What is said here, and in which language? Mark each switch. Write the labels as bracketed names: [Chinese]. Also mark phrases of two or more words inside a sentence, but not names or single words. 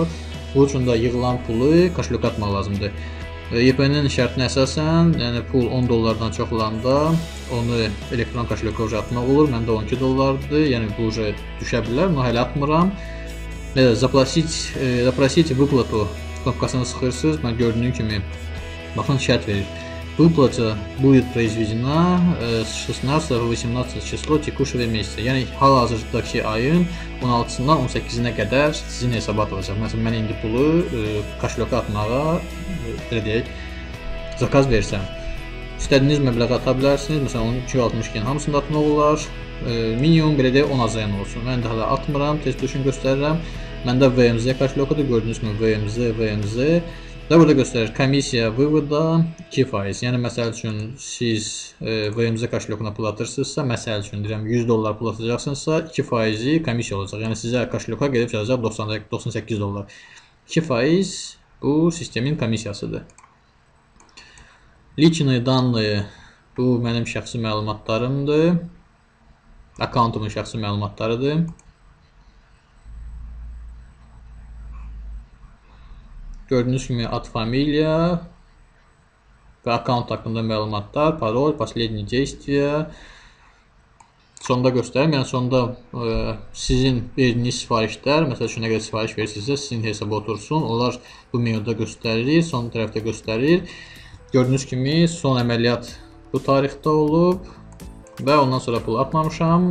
[Azerbaijani] Bu üçün də yığılan pulu kaşolok atmaq lazımdır. YPN-in şərtinə əsasən, yəni pul 10 dollardan çox olanda onu elektron kaşoloka atmaq olur. Məndə 12 dollardır, yəni bu düşə bilər, bunu hələ atmıram. [Russian] запросить выплату [Azerbaijani] knopkasını sıxırsınız. Mən gördüyüm kimi baxın şərt verir. [Russian] Выплата будет произведена с 16 по 18 число текущего месяца. [Azerbaijani] Yəni hal-hazırdakı ayın 16-sından 18-nə qədər sizin hesaba atılacaq. Məsələn, mən indi pulu kaşoloka atmağa, belə deyək, zakaz versəm, istədiyiniz məbləği ata bilərsiniz. Məsələn, 262-nin hamısını atmaq olar. Minimum belə deyək 10 azayan olsun. Mən də hələ atmıram, test üçün göstərirəm. Məndə VMZ kaşolokadır, gördüyünüz kimi VMZ və burada göstərir [Russian] комиссия вывода [Azerbaijani] 2%. Yəni məsəl üçün siz VMZ kaşolokuna pul atırsınızsa, məsəl üçün deyirəm 100 dollar pul atacaqsınızsa 2% komissiya olacaq. Yəni sizə kaşoloka gedib çıxacaq 98 dollar. 2% bu sistemin komissiyasıdır. [Russian] Личные данные [Azerbaijani] bu mənim şəxsi məlumatlarımdır. Akkauntumun şəxsi məlumatlarıdır. Gördüyünüz kimi ad, familiya və akkaunt haqqında məlumatlar, parol, [Russian] последние действия. [Azerbaijani] Sonda göstərim. Yəni sonda sizin verdiyiniz sifarişlər, məsəl üçün nə qədər sifariş verirsinizsə, sizin hesaba otursun. Onlar bu menyuda göstərilir, son tərəfdə göstərir. Gördüyünüz kimi son əməliyyat bu tarixdə olub və ondan sonra pul atmamışam.